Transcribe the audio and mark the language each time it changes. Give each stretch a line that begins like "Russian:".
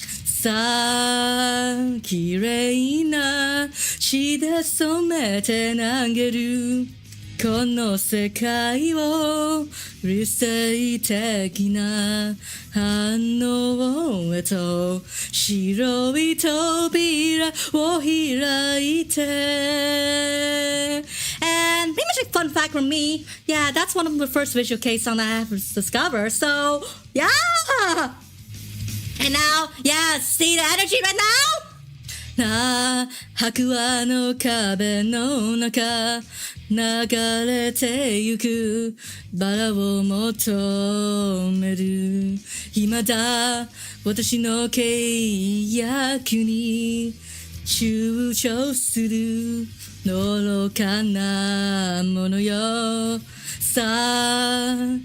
Japanese: さあ綺麗な血で染めて投げるこの世界を理性的な反応へと白い扉を開いて
English: And pretty much a fun fact from me, yeah, that's one of the first visual kei songs I have discovered, so yeah! And now, yeah, see the energy right now?
Japanese: なあ白亜の壁の中流れてゆくバラを求める未だ私の契約に躊躇する愚かなものよさあ